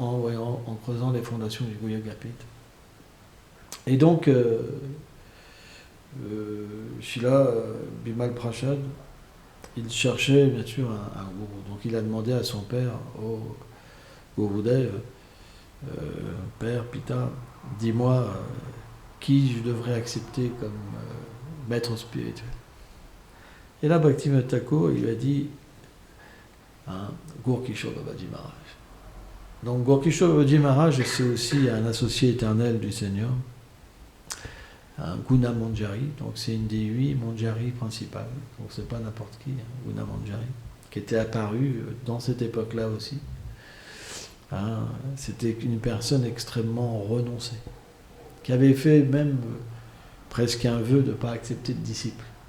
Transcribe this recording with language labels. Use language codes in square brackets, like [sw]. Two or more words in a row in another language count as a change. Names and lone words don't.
[fr] En creusant les fondations du Yoga Pit. Et donc, Srila Bimal Prashad, il cherchait bien sûr un gourou. Donc il a demandé à son père, au Gurudev, Père, Pita, dis-moi qui je devrais accepter comme maître spirituel. Et là, Bhaktivinoda Thakur, il lui a dit Gaur-Kishore Babaji Maharaj. Donc Gaur-Kishore Babaji Maharaj, c'est aussi un associé éternel du Seigneur, un Guna Manjari, donc c'est une des 8 Manjari principales, donc c'est pas n'importe qui, Guna Manjari, qui était apparu dans cette époque-là aussi. C'était une personne extrêmement renoncée, qui avait fait même presque un vœu de ne pas accepter de disciple.